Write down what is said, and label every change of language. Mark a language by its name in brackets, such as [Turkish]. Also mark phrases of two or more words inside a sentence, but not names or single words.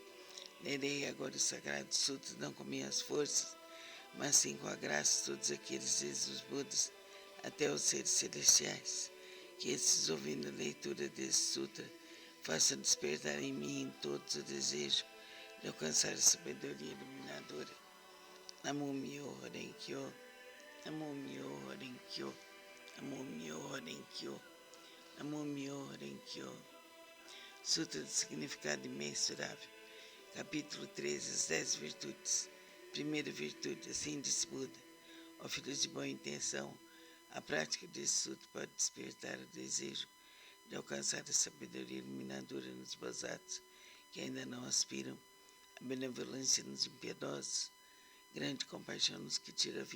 [Portuguese] Lerei agora o Sagrado Sutra, não com minhas forças, mas sim com a graça de todos aqueles desde os Budas até os seres celestiais, que esses, ouvindo a leitura desse Sutra, façam despertar em mim e em todos o desejo de alcançar a sabedoria iluminadora. [Japanese] 南無妙法蓮華経、南無妙法蓮華経、南無妙法蓮華経、南無妙法蓮華経. [Portuguese] Sutra do Significado Imensurável, capítulo 13, as 10 virtudes. Primeira virtude, assim disse Buda: ó filhos de boa intenção, a prática desse sutra pode despertar o desejo de alcançar a sabedoria iluminadora nos basados que ainda não aspiram, a benevolência nos impiedosos, grande compaixão nos que tiram a